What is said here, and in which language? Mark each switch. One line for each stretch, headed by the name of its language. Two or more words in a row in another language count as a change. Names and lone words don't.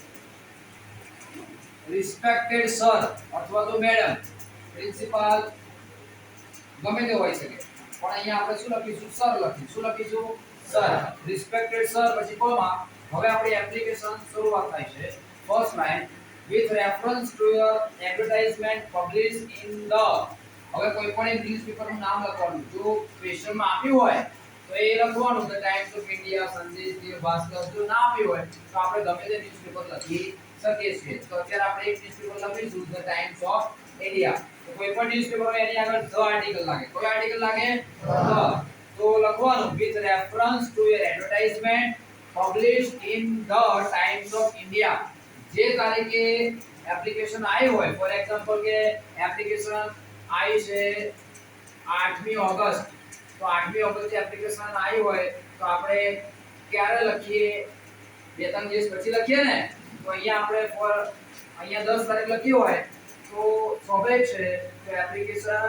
English: respected sir
Gujarati: અથવા તો
English: madam principal
Gujarati: ગમે તે હોઈ શકે પણ અહીંયા આપણે શું લખીશું સર લખીશું સર
English: respected sir
Gujarati: પછી કોમા હવે આપણી એપ્લિકેશન શરૂઆત થાય છે
English: first line with reference to your advertisement published in the
Gujarati: હવે કોઈ પણ ન્યૂઝપેપર નું નામ લખવાનું જો ક્વેશ્ચન માં આપ્યું હોય તો એ લખવાનું ધ ટાઈમ્સ ઓફ ઇન્ડિયા સંદેશ દેવ ભાસ્કર જો ના આપ્યું હોય તો આપણે ગમે તે ન્યૂઝપેપર લખી શકીએ છીએ તો અત્યારે આપણે એક ન્યૂઝપેપર લખીશું ધ ટાઈમ્સ ઓફ ઇન્ડિયા તો કોઈ પણ ન્યૂઝપેપર હોય એની આગળ
English: the article
Gujarati: લાગે કોઈ આર્ટિકલ લાગે ધ તો લખવાનું
English: with reference to your advertisement published in the times of India
Gujarati: જે તારીખે એપ્લિકેશન આવી હોય
English: for example
Gujarati: કે એપ્લિકેશન આવી છે 8મી ઓગસ્ટ તો 8મી ઓગસ્ટ એપ્લિકેશન આવી હોય તો આપણે ક્યારે લખીએ બે ત્રણ દિવસ પછી લખીએ ને તો અહીંયા આપણે ફોર અહીંયા 10 તારીખ લખી હોય તો સ્વાભાવિક છે કે એપ્લિકેશન